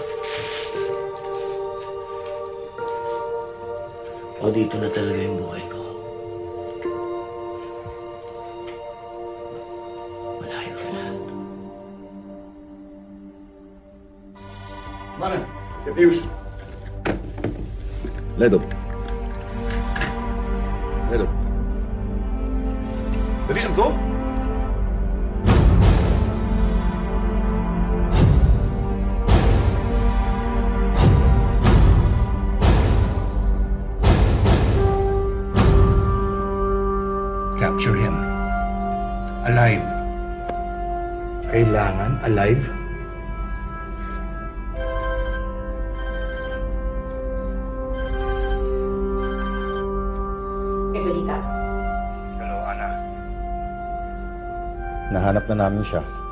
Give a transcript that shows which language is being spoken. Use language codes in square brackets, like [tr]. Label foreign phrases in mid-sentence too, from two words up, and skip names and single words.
[tl] O dito na talaga yung buhay ko? Malayo ka na. [nl] Mannen, ik heb nieuws. Let op. Let op. Dat is hem toch? [en] Capture him. Alive. [tl] Kailangan alive? May balita. Hello, Ana. Nahanap na namin siya.